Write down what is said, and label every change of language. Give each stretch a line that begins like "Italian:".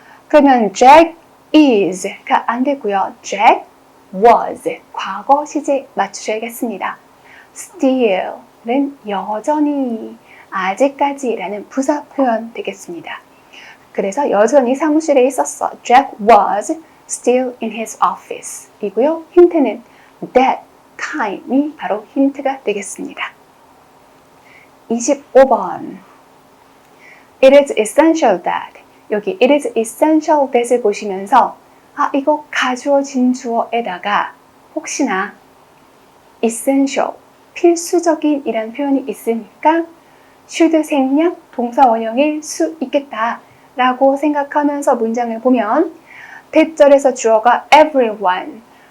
Korean: 그러면 Jack is가 안 되고요.
English: Jack was
Korean: 과거 시제 맞추셔야겠습니다. still은 여전히 아직까지라는 부사 표현 되겠습니다. 그래서 여전히 사무실에 있었어.
English: Jack was still in his office
Korean: 이고요. 힌트는 that time이 바로 힌트가 되겠습니다. 25번
English: It is essential that
Korean: 여기 it is essential that을 보시면서 이거 가주어 진주어에다가 혹시나 essential 필수적인 이란 표현이 있으니까 should 생략 동사 원형일 수 있겠다 라고 생각하면서 문장을 보면 대절에서 주어가 everyone